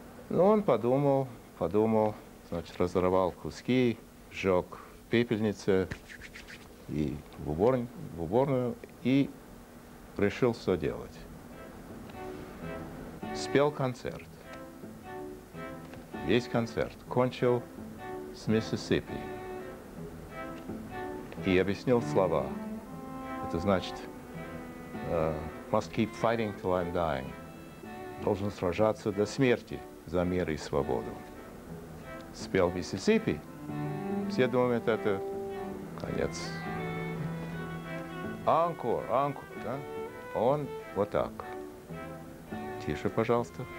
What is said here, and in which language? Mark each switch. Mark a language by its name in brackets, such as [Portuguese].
[Russian] Но он подумал, значит, разорвал куски, сжег в пепельнице и в уборную и решил, что делать. Спел концерт. Весь концерт кончил с Миссисипи и объяснил слова. Это значит [English] must keep fighting till I'm dying. [Russian] Должен сражаться до смерти за мир и свободу. Спел Миссисипи. Все думают, это конец. Анкор, да? Он вот так. Тише, пожалуйста.